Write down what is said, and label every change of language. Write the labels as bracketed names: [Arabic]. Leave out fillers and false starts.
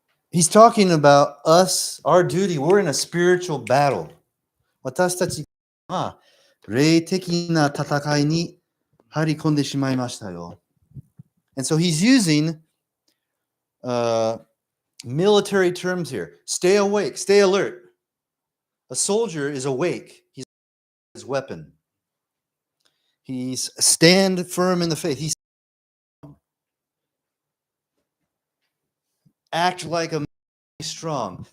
[English] He's talking about us, our duty. We're in a spiritual battle. [Japanese] 私たちは霊的な戦いに入り込んでしまいましたよ。 [English] And so he's using military terms here. Stay awake, stay alert. A soldier is awake. He's his weapon. He's stand firm in the faith. He's act like a strong.